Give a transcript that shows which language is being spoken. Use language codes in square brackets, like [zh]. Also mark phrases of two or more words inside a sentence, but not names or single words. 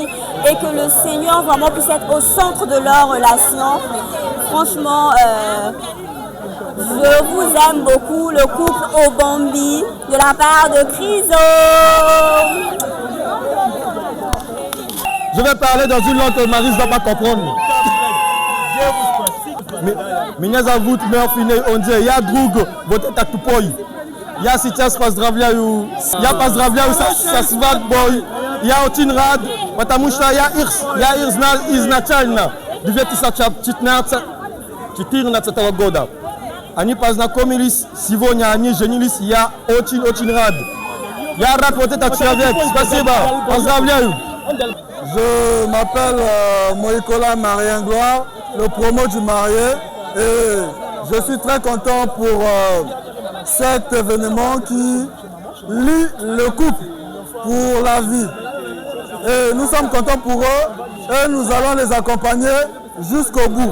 [fr] Et que le Seigneur vraiment puisse être au centre de leur relation. Franchement, je vous aime beaucoup, le couple Obambi, de la part de Criso. Je vais parler dans une langue que Marie ne va pas comprendre. [ru] Меня зовут Мерфине Онде, я друг вот этот тупой. Я сейчас поздравляю со свадьбой. Я очень рад, потому что я их знал изначально, 2014 года. Они познакомились, сегодня они женились, я очень рад. Я рад вот этот человек, спасибо, поздравляю. [fr] Je m'appelle Moïkola Marie-Gloire, le promo du marié, et je suis très content pour cet événement qui lie le couple pour la vie. Et nous sommes contents pour eux et nous allons les accompagner jusqu'au bout.